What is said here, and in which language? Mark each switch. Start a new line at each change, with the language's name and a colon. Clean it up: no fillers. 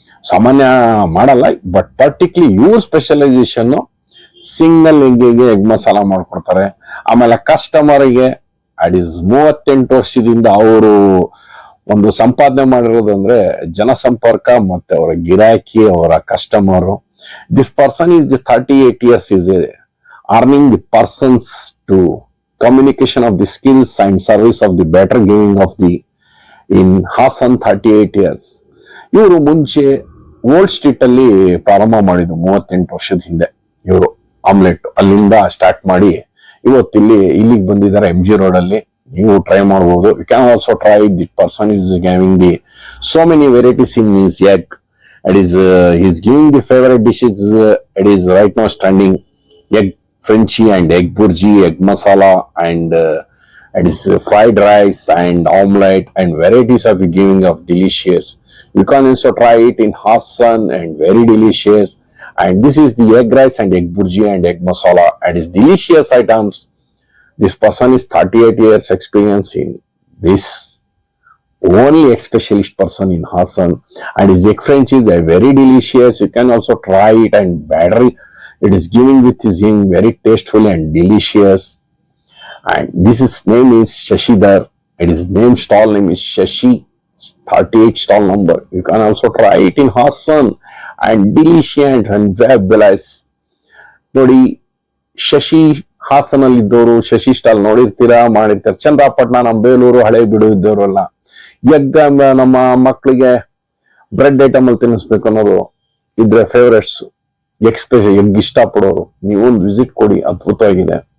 Kannada: ಸಾಮಾನ್ಯ ಮಾಡಲ್ಲ, but particularly ಇವ್ರ ಸ್ಪೆಷಲೈಸೇಷನ್ ಸಿಂಗಲ್ ಎಗ್ಗಿಗೆ ಎಗ್ ಮಸಾಲ ಮಾಡ್ಕೊಡ್ತಾರೆ. ಆಮೇಲೆ ಕಸ್ಟಮರ್ಗೆ
English: it is
Kannada: 38 ವರ್ಷದಿಂದ ಅವರು ಒಂದು ಸಂಪಾದನೆ ಮಾಡಿರೋದಂದ್ರೆ ಜನಸಂಪರ್ಕ ಮತ್ತೆ ಅವರ ಗಿರಾಕಿ, ಅವರ customer.
English: This person is 38 years is earning the persons to communication of the skills and service of the better giving of the in Hassan 38 years.
Kannada: ಇವರು ಮುಂಚೆ ಓಲ್ಡ್ ಸ್ಟ್ರೀಟ್ ಅಲ್ಲಿ ಪ್ರಾರಂಭ ಮಾಡಿದ್ದು 38 ವರ್ಷದ ಹಿಂದೆ. ಇವರು ಆಮ್ಲೆಟ್ ಅಲ್ಲಿಂದ ಸ್ಟಾರ್ಟ್ ಮಾಡಿ ಇವತ್ತು ಇಲ್ಲಿಗೆ ಬಂದಿದ್ದಾರೆ MG ರೋಡ್ ಅಲ್ಲಿ. ನೀವು ಟ್ರೈ ಮಾಡಬಹುದು.
English: You can also try. The person is giving the so many varieties in his egg. It is he is giving the favorite dishes. It is right now standing egg Frenchy and egg burji, egg masala, and it is fried rice and omelette and varieties of giving of delicious. You can also try it in Hassan and very delicious. And this is the egg rice and egg burji and egg masala. It is delicious items. This person is 38 years experience in this. Only egg specialist person in Hassan, and his egg French is very delicious. You can also try it, and batter it is giving with his very tasteful and delicious. And this is name is Shashidhar. It is name stall name is Shashi. 38 stall number. You can also try it in Hassan and delicious and fabulous.
Kannada: ನೋಡಿ, ಶಶಿ ಹಾಸನಲ್ಲಿ ಇದ್ದವರು Shashi stall ನೋಡಿರ್ತೀರಾ, ಮಾಡಿರ್ತಾರೆ. ಚಂದ್ರಪಟ್ಟಣ, ನಮ್ಮ ಬೇಲೂರು, ಹಳೆ ಬಿಡು ಇದ್ದವರೆಲ್ಲ egg ನಮ್ಮ ಮಕ್ಕಳಿಗೆ bread item ಅಲ್ಲಿ ತಿನ್ನಿಸ್ಬೇಕು ಅನ್ನೋರು ಇದ್ರೆ ಫೇವರೇಟ್ಸ್, ಎಗ್ ಇಷ್ಟಪಡೋರು, ನೀವೊಂದು ವಿಸಿಟ್ ಕೊಡಿ. ಅದ್ಭುತವಾಗಿದೆ.